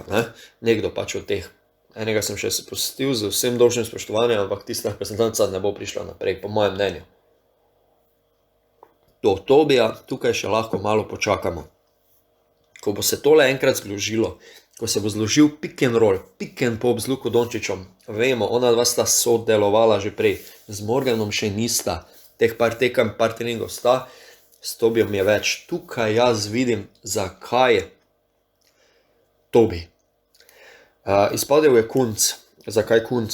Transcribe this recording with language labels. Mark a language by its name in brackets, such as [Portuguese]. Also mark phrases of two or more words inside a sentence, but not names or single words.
[Slovenian] Ne? Nekdo pač od teh. Enega sem še spustil z vsem dolžnim spoštovanjem, ampak tista reprezentanca ne bo prišla naprej, po mojem mnenju. Do Tobija tukaj še lahko malo počakamo. Ko bo se tole enkrat zložilo, ko se bo zložil [English] pick and roll, pick and pop [Slovenian] z Luko Dončićem, vemo, ona dva sta sodelovala že prej, z Morganom še nista, teh par tekem, par treningov sta, s Tobijem je več. Tukaj jaz vidim, zakaj Tobi. Izpadel je Kunc. Zakaj Kunc?